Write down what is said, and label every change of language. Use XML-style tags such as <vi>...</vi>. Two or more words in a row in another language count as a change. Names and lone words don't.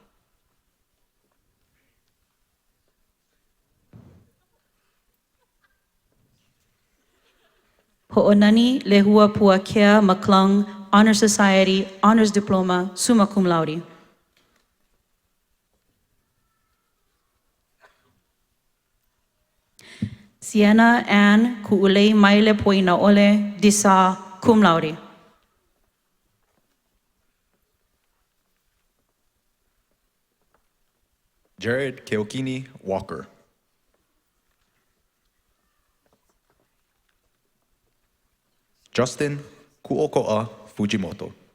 <en>Ho'onani Lehua Puakea Maklung, Honor Society, Honors Diploma,</en> <la>Summa Cum Laude.</la> <en>Sienna Ann Ku'ulei Maile Poina Ole Disa,</en> <la>Cum Laude.</la> <en>Jared Keokini Walker. Justin Kuoko'a Fujimoto.</en>